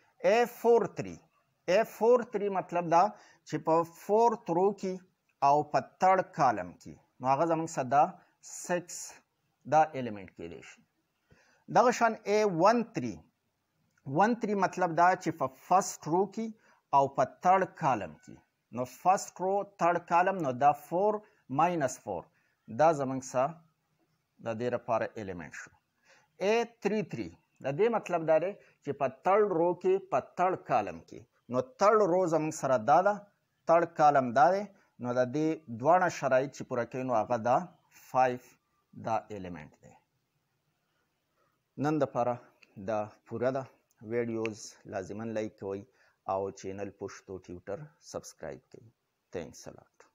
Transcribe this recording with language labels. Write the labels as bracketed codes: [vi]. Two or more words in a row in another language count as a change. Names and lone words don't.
[ps] A43 مطلب دا چې په 4th رو کې او په 3rd کالم کې نو هغه زموږ سره دا 6 دا الیمنٹ کېدی شي. دغه شان A13 مطلب دا چې په 1st رو کې او په 3rd کالم کې نو 1st رو 3rd کالم نو دا 4 minus 4 دا زموږ سره د دې لپاره الیمنٹ شو. A33 د دې مطلب دا دی چې په 3rd رو کې په 3rd کالم کې نو 3rd رو زموږ سره دا ده 3rd کالم دا دی نو د دې دواړه شرایط چې پوره کوي نو هغه دا 5 دا الیمنٹ دی. نن دپاره دا پوره ده. ویډیوز لازما لایک کوئ او چینل پښتو ټیوټر سبسکرایب کړئ. [en] تھینکس a lot.